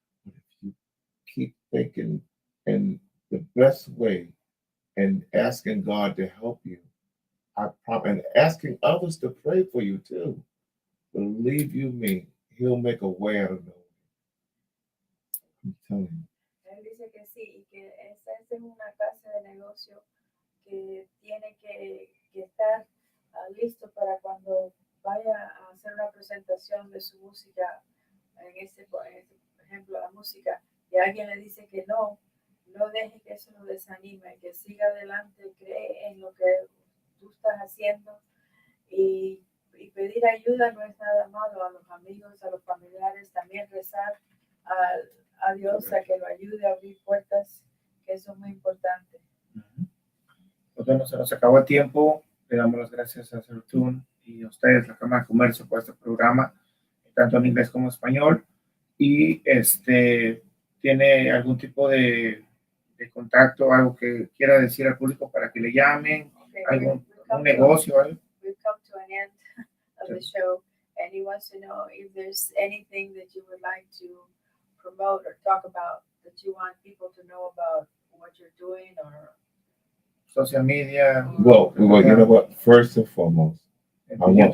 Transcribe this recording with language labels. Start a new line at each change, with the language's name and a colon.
English: But if you keep thinking in the best way and asking God to help you, and asking others to pray for you too, believe you me, He'll make a way out of no way. I'm telling you.
Spanish: Él dice que sí, y que esa es una clase de negocio que tiene que estar listo para cuando vaya a hacer una presentación de su música, en este ejemplo, la música, y alguien le dice que no deje que eso lo desanime, que siga adelante, cree en lo que tú estás haciendo, y pedir ayuda no es nada malo. A los amigos, a los familiares, también rezar a Dios a que lo ayude a abrir puertas, que eso es muy importante. Pues bueno, se nos acabó el tiempo. Le damos las gracias a Sertún y a ustedes, la Cámara de Comercio, por este programa, tanto en inglés como en español. Y tiene algún tipo de contacto, algo que quiera decir al público para que le llamen, algún negocio, algo.
English: We've come to an end of the show, and he wants to know if there's anything that you would like to promote or talk about, that you want people to know about what you're doing, or Social media. Well, you know what? First and foremost, I want